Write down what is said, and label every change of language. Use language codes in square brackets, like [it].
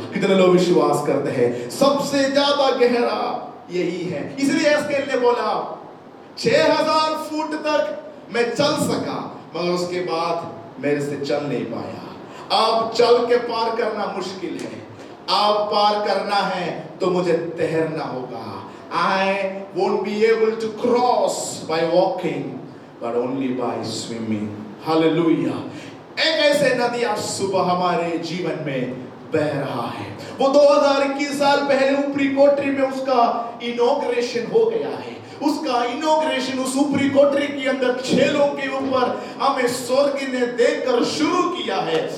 [hi] कितने लोग विश्वास करते हैं सबसे ज्यादा गहरा यही है। इसलिए यहेजकेल ने बोला 6000 फुट तक मैं चल सका, मगर उसके बाद मेरे से चल नहीं पाया। अब चल के पार करना मुश्किल है, अब पार करना है तो मुझे तैरना होगा। [en] I won't be able to cross by walking, but only by swimming. Hallelujah. [hi] एक ऐसे नदी आज सुबह हमारे जीवन में बह रहा है। वो 2021 साल पहले ऊपरी कोठरी में उसका इनॉग्रेशन हो गया है। उसका इनॉग्रेशन उस ऊपरी कोठरी के अंदर छेलों के ऊपर हमें स्वर्ग ने देकर शुरू किया है।